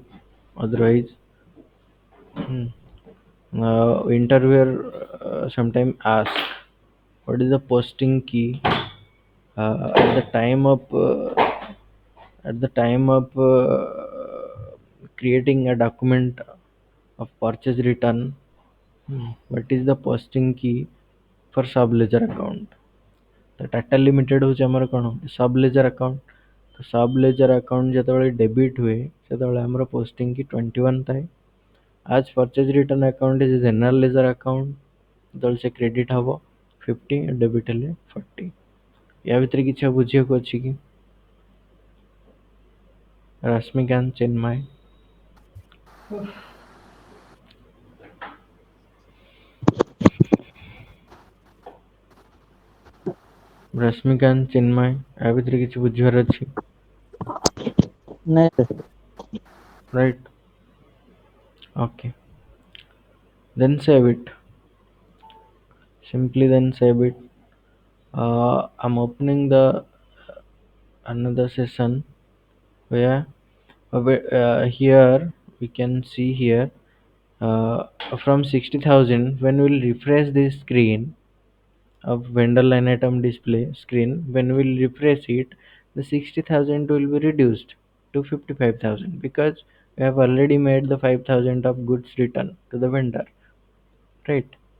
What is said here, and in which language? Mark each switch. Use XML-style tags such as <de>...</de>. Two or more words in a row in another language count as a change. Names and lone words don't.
<en>Otherwise, interviewer sometime ask what is the posting key at the time of creating a document of purchase return. What is the posting key for sub ledger account? The Tata Limited</en> <or>ହଉଛି ଆମର କଣ</or> <en>sub ledger account।</en> <or>ତ</or> <en>sub ledger account</en> <or>ଯେତେବେଳେ debit ହୁଏ ସେତେବେଳେ ଆମର</or> <en>posting key</en> <or>21 ଥାଏ।</or> <en>as purchase return account is general ledger account</en> <or>ଯେତେବେଳେ ସେ credit ହବ 50 debit ହେଲେ 40। ୟା ଭିତରେ କିଛି ଆଉ ବୁଝିବାକୁ ଅଛି କି? ରଶ୍ମିକାନ୍ତ ଚିନ୍ମୟ। ରଶ୍ମିକାନ୍ତ ଚିନ୍ମୟ ୟା ଭିତରେ କିଛି ବୁଝିବାର ଅଛି? ନାଇଁ</or> <en>right? Okay, then save it. Simply then save it. I'm opening the another session where here we can see here uh, from 60,000 when we'll refresh this screen of vendor line item display screen, when we'll refresh it, the 60,000 will be reduced to 55,000 because we have already made the 5,000 of goods return to the vendor, right?</en>